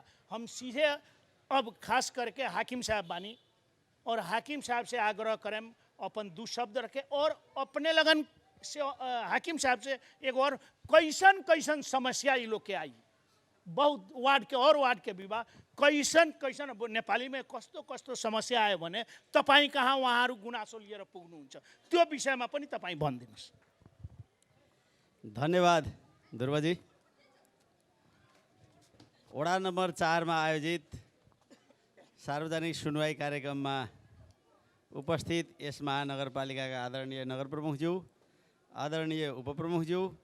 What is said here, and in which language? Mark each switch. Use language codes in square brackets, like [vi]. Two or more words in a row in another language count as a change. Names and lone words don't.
[bho] हम सीधे अब खास करके हाकिम साहब बानी और हाकिम साहब से आग्रह करें अपन 2 शब्द रखे, और अपने लगन से हाकिम साहब से एक और कैसन कैसन समस्या ये लोग के आई, बहुत वार्ड के और वार्ड के विवाह कैसन कैसन नेपाली में [ne] कस्तो कस्तो समस्या आयो भने तपाईँ कहाँ उहाँहरू गुनासो लिएर पुग्नुहुन्छ, त्यो विषयमा पनि तपाईँ भनिदिनुहोस्। धन्यवाद ध्रुवजी। वडा नम्बर 4 मा आयोजित सार्वजनिक सुनवाई कार्यक्रममा उपस्थित यस महानगरपालिकाका आदरणीय नगर प्रमुखज्यू, आदरणीय उपप्रमुखज्यू,